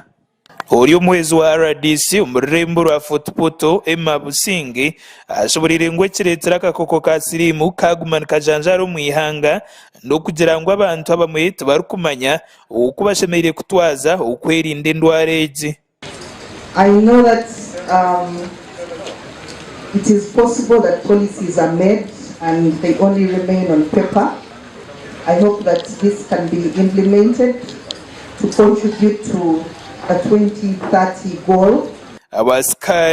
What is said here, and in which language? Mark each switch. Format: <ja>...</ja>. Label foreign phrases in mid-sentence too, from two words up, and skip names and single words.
<ttj>Ori omwezi wa RDC omu rurembo rwa fortportal Emma Businge ashoborire ngu ekireetera akakooko ka siriimu kaguma nikajanjara omu ihanga n'okugira ngu abantu abamwe tibarikumanya oku bashemeire kutwaza okwerinda endwara egi.</ttj> <en>I know that it is possible that policies are made and they only remain on paper. I hope that this can be implemented to contribute to a 2030 goal.</en>